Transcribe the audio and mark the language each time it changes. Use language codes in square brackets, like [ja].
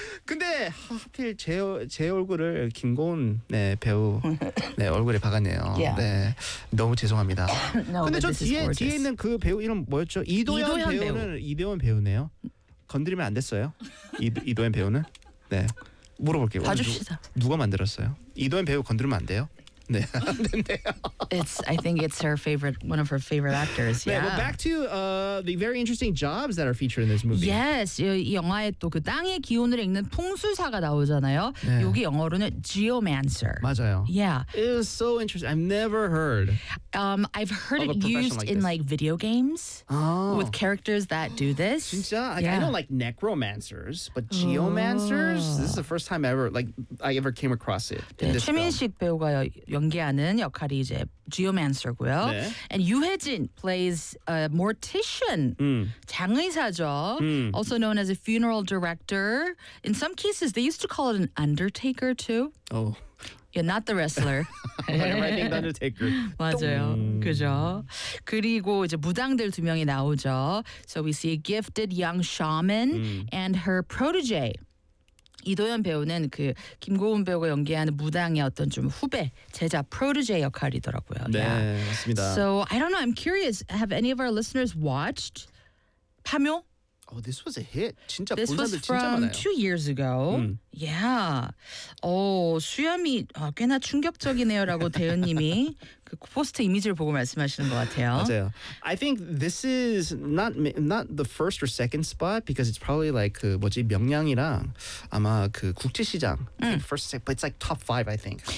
[ko] 근데 하필 제 얼굴을 김고은 네, 배우 네, 얼굴에 박았네요. [en] Yeah. [ko] 네, 너무 죄송합니다. [en] No, [ko] 근데 저 뒤에 있는 그 배우 이름 뭐였죠? 이도현 배우네요. 건드리면 안 됐어요. 이도현 배우는? 네, 물어볼게요. 봐줍시다. 누가 만들었어요? 이도현 배우 건드리면 안 돼요? 네, 안 됐네요. [en] I think it's her favorite, one of her favorite actors. Yeah. 네, but back to the very interesting jobs that are featured in this movie. [ko] Yes, 이 영화에 또 그 땅의 기운을 읽는 풍수사가 나오잖아요. 네. 여기 영어로는 geomancer. 맞아요. [en] Yeah. It was so interesting. I've never heard. I've heard it used like in like video games with characters that do this. [ko] 진짜? [en] Like, yeah. I know like necromancers, but geomancers. Oh. This is the first time ever, like I ever came across it. [ko] 네, 최민식 배우가 연기하는 역할이 이제 geomancer고요. 네. [en] And 유해진 plays a mortician, 장의사죠. Also known as a funeral director. In some cases, they used to call it an undertaker too. Oh. Yeah, not the wrestler. I'm writing the undertaker. [ko] 맞아요. 그죠. 그리고 이제 무당들 두 명이 나오죠. [en] So we see a gifted young shaman and her protege. [ko] 이도현 배우는 그 김고은 배우가 연기하는 무당의 어떤 좀 후배, 제자, 프로듀제 역할이더라고요. 네, [en] yeah. [ko] 맞습니다. [en] So, I don't know, I'm curious, have any of our listeners watched 파묘? Oh, this was a hit. 진짜 this [ko] 본 사람들 진짜 많아요. [en] This was from 2 years ago. Yeah. [ko] 수염이 꽤나 충격적이네요 라고 대현님이 그 포스트 이미지를 보고 말씀하시는 것 같아요. 맞아요. [en] I think this is not the first or second spot because it's probably like [ko] 그 뭐지 명량이랑 아마 그 국제시장 [en] first or second, but it's like top 5 I think.